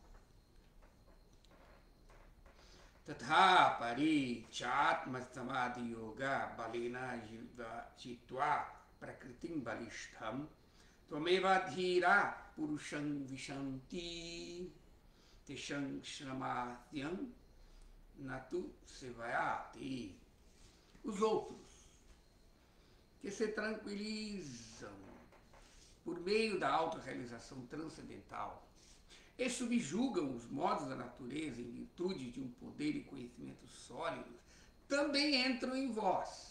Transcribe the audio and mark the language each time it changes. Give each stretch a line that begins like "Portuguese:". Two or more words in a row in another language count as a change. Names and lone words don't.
Sanskrit: Tatha pari chatma samadhi yoga balena jitva prakritim balishtham tvameva dhira purusham vishanti tesham shramatyam natu sevayati.
Portuguese: Os outros que se tranquilizam por meio da autorrealização transcendental e subjugam os modos da natureza em virtude de um poder e conhecimento sólidos, também entram em vós.